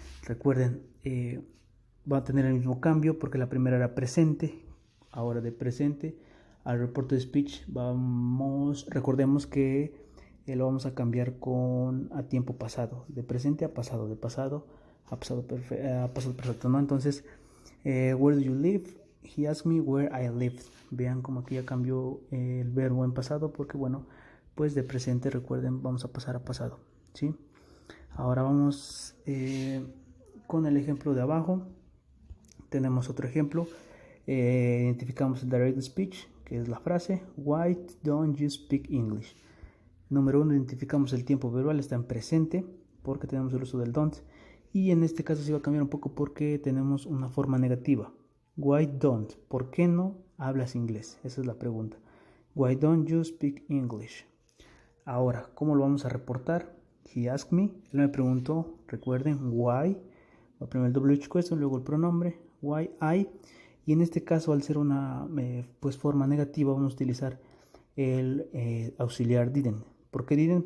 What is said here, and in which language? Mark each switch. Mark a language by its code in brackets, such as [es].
[es] Recuerden, va a tener el mismo cambio porque la primera era presente, ahora de presente al reporte de speech recordemos que lo vamos a cambiar a tiempo pasado, de presente a pasado, de pasado a pasado, perfecto, ¿no? [en] Entonces, where do you live? He asked me where I lived. [es] Vean como aquí ya cambió el verbo en pasado porque, bueno, pues de presente, recuerden, vamos a pasar a pasado, ¿sí? Ahora vamos con el ejemplo de abajo. Tenemos otro ejemplo. Identificamos el direct speech, que es la frase [en] why don't you speak English. [es] Número uno, identificamos el tiempo verbal, está en presente porque tenemos el uso del don't. Y en este caso se va a cambiar un poco porque tenemos una forma negativa. [en] Why don't? [es] ¿Por qué no hablas inglés? Esa es la pregunta. [en] Why don't you speak English? [es] Ahora, ¿cómo lo vamos a reportar? [en] He asked me, [es] él me preguntó, recuerden, why, primero el WH question, luego el pronombre, why I, y en este caso al ser una pues forma negativa vamos a utilizar el auxiliar didn't. ¿Por qué didn't?